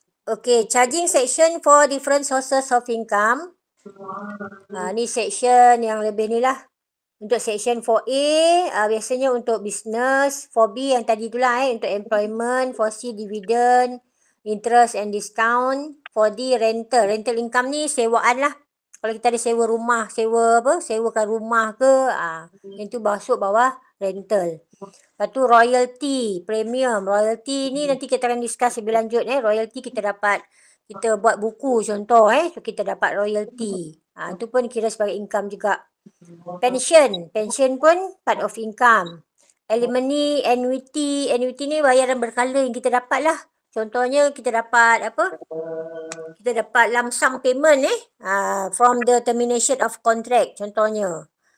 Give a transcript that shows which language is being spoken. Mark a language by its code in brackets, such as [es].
[en] Okay, charging section for different sources of income. [ms] Ni section yang lebih ni lah. Untuk section 4A, biasanya untuk business. 4B yang tadi tu lah untuk employment. 4C dividend, interest and discount. 4D rental. Rental income ni sewaan lah. Kalau kita ada sewa rumah, sewakan rumah ke, yang tu masuk bawah rental. Lepas tu royalty, premium. Royalty ni nanti kita akan discuss lebih lanjut. Royalty kita dapat, kita buat buku contoh. So kita dapat royalty. Itu pun kira sebagai income juga. Pension pun part of income. Alimony, annuity ni bayaran berkala yang kita dapat lah. Contohnya kita dapat kita dapat [en] lump sum payment from the termination of contract [ms] contohnya.